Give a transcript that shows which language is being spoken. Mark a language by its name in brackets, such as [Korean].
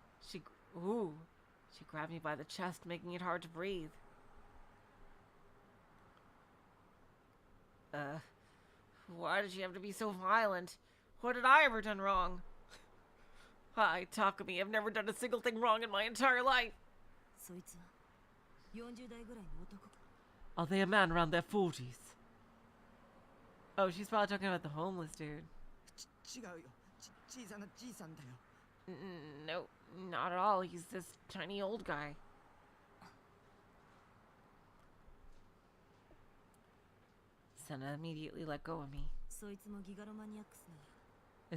[English] She grabbed me by the chest, making it hard to breathe. Why did she have to be so violent? What did I ever done wrong? Hi, Takumi, I've never done a single thing wrong in my entire life. [Japanese] そいつは40代ぐらいの男か [English] Are they a man around their 40s? Oh, she's probably talking about the homeless dude. [Japanese] 違うよ。小さなじいさんだよ。 [English] No, not at all. He's this tiny old guy. Senna immediately let go of me. [Japanese] そいつもギガロマニアックスなの